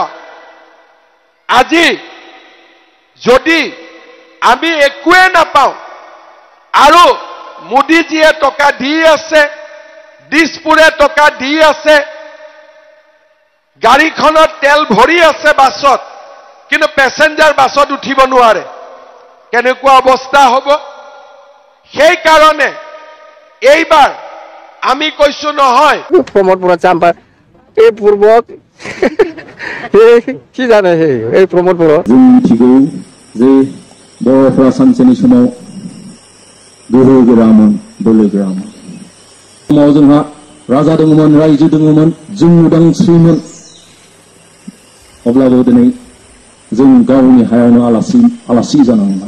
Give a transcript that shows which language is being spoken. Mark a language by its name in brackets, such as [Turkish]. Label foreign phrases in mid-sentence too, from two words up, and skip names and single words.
[Assamese] আজি যদি আমি একোৱে নাপাওঁ আৰু মোদীজীয়ে টকা দি আছে, দিছপুৰে টকা দি আছে, গাড়ীখনত তেল ভৰি আছে বাছত, কিন্তু পেছেঞ্জাৰ বাছত উঠিব নোৱাৰে, কেনেকুৱা অৱস্থা হ'ব? সেই কাৰণে এইবাৰ আমি কৈছো নহয় প্ৰমোদ বৰা চাম্পা এই পূৰ্বত কি জানে এই প্ৰমোদ বৰা [Bodo] जों मिथिगौ जे बर'फोरा सानसेनि समाव गोहो गोरामोन, बोलो गोरामोन। समाव जोंहा राजा दङमोन, रायजो दङमोन, जों उदांस्रिमोन। अब्लाबो दिनै जों गावनि हायावनो आलासि जानांबाय।